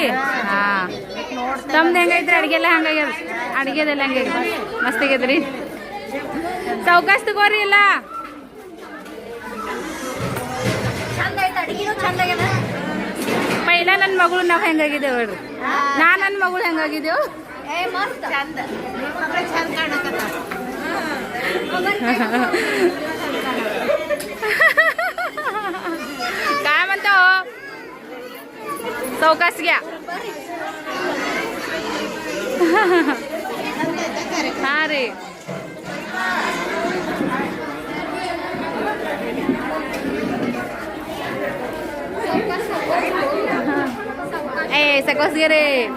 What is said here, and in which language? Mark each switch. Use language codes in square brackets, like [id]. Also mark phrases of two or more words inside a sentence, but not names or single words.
[kn] ಹಾ ತಮ್ದು ಹೆಂಗೈತ್ರಿ? ಅಡಿಗೆಲ್ಲ ಹಂಗಾಗ್ಯದ? ಅಡಿಗೆದೆಲ್ಲ ಹೆಂಗಾಗ್ಯದ? ಮಸ್ತ್ ಆಗ್ಯದ್ರಿ. ಚೌಕಾಸ್ ತಗೋರಿ ಇಲ್ಲ ಪೈಲ ನನ್ನ ಮಗಳು ನಾವು ಹೆಂಗಾಗಿದ್ದೇವೆ ಹೇಳ್ರಿ. ನನ್ನ ಮಗಳು ಹೆಂಗಾಗಿದ್ದೇವು? [mr] काय म्हणतो चौकास घ्या. हा रे ए सकस घे रे.